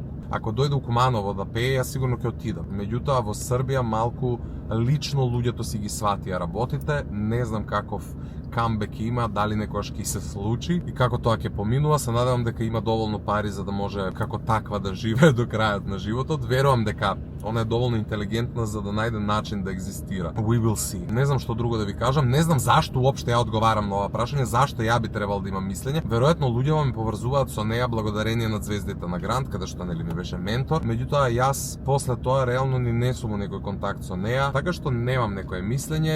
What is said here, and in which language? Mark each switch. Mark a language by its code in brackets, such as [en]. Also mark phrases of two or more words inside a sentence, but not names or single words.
[mk] Ако дојде у Куманово да пее, јас сигурно ќе отидам. Меѓутоа во Србија малку лично луѓето си ги сватија работите, не знам каков камбек има, дали некојаш ќе се случи и како тоа ќе поминува. Се надевам дека има доволно пари за да може како таква да живее до крајот на животот. Верувам дека она е доволно интелигентна за да најде начин да екзистира. [en] We will see. [mk] Не знам што друго да ви кажам, не знам зашто уопште ја одговарам на ова прашање, зашто ја би требал да имам мислење. Веројатно луѓето ме поврзуваат со неа благодарение на Звездите на Грант, каде што нели ми беше ментор. Меѓутоа јас после тоа реално ни не сум некој контакт со неа, така што немам некое мислење.